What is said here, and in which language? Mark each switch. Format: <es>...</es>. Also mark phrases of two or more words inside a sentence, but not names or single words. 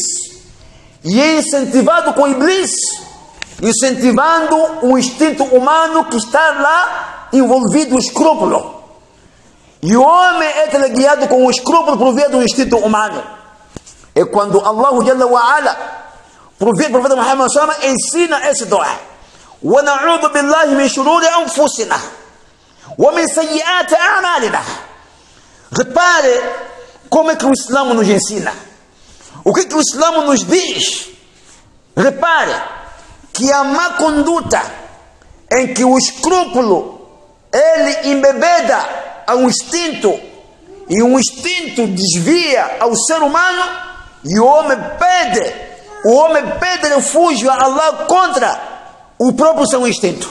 <pt>E é incentivado com iblis, incentivando o instinto humano que está lá envolvido no escrúpulo. E o homem é teleguiado com o escrúpulo por via do instinto humano. É quando Allah</pt> <ar>جل وعلا,</ar> <pt>por via do profeta Muhammad</pt> <ar>صلى الله عليه وسلم,</ar> <pt>ensina esse dua:</pt> <ar>ونعوذ بالله من شرور أنفسنا ومن سيئات أعمالنا.</ar> <pt>Repare como é que o Islã nos ensina. O que o Islã nos diz? Repare que a má conduta em que o escrúpulo ele embebeda a um instinto, e um instinto desvia ao ser humano, e o homem pede refúgio a Allah contra o próprio seu instinto.</pt>